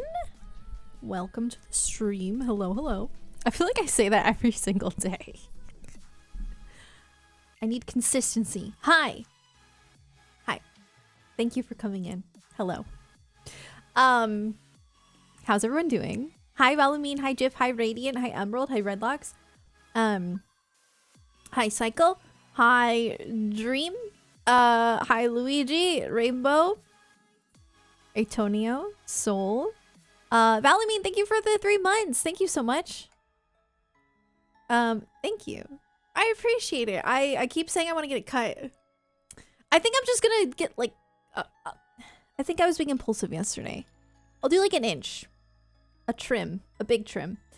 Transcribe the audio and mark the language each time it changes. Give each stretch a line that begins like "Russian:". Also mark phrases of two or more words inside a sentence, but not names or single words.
English: Welcome to the stream. Hello, hello. I feel like I say that every single day. I need consistency. Hi. Hi. Thank you for coming in. Hello. How's everyone doing? Hi, Valamine. Hi, Jiff. Hi, Radiant. Hi, Emerald. Hi, Redlocks. Hi, Cycle. Hi, Dream. Hi, Luigi. Rainbow. Atonio. Soul. Valamine, thank you for the 3 months. Thank you so much. Thank you. I appreciate it. I keep saying I want to get it cut. I think I'm just gonna get like, I think I was being impulsive yesterday. I'll do like an inch. A trim. A big trim.